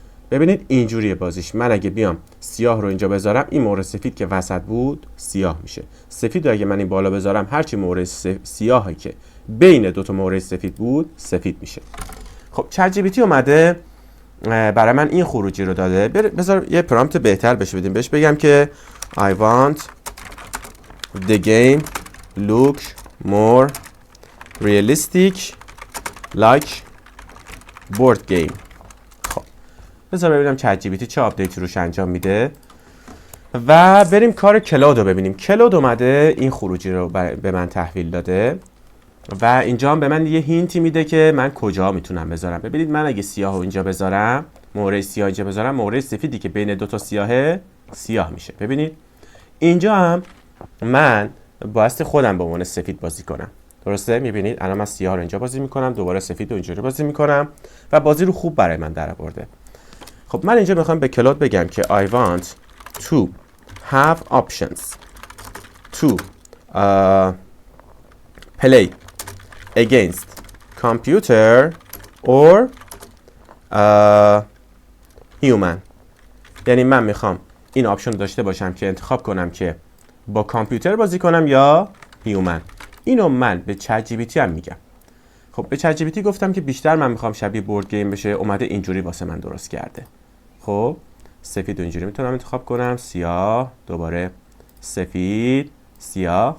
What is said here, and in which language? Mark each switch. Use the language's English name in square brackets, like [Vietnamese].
[Persian] ببینید اینجوریه بازیش. من اگه بیام سیاه رو اینجا بذارم، این مهره سفید که وسط بود سیاه میشه. سفید رو اگه من این بالا بذارم، هرچی مهره سیاهی که بین دو تا مهره سفید بود سفید میشه. خب چت جی پی تی اومده برای من این خروجی رو داده. بذار یه پرامپت بهتر بهش بدیم. بهش بگم که [English] I want the game look more realistic like board game. [Persian] بذار ببینم چت جی پی تی چه آپدیتی روش انجام میده و بریم کار کلود رو ببینیم. کلود اومده این خروجی رو به من تحویل داده و اینجا هم به من یه هینتی میده که من کجا میتونم بذارم. ببینید من اگه سیاه رو اینجا بذارم، مهره سیاه اینجا بذارم، مهره سفیدی که بین دو تا سیاه میشه. ببینید اینجا هم من بایستی خودم به عنوان سفید بازی کنم. درسته؟ میبینید الان من سیاه رو اینجا بازی میکنم، دوباره سفید رو اینجوری بازی میکنم و بازی رو خوب برای من در آورده. خب من اینجا میخوام به کلود بگم که [English] I want to have options to play against computer or human. [Persian] یعنی من میخوام این آپشن رو داشته باشم که انتخاب کنم که با کامپیوتر بازی کنم یا هیومن. اینو من به چت جی پی تی هم میگم. خب به چت جی پی تی گفتم که بیشتر من میخوام شبیه بورد گیم بشه، اومده اینجوری واسه من درست کرده. خب سفید اینجوری میتونم انتخاب کنم، سیاه، دوباره سفید، سیاه.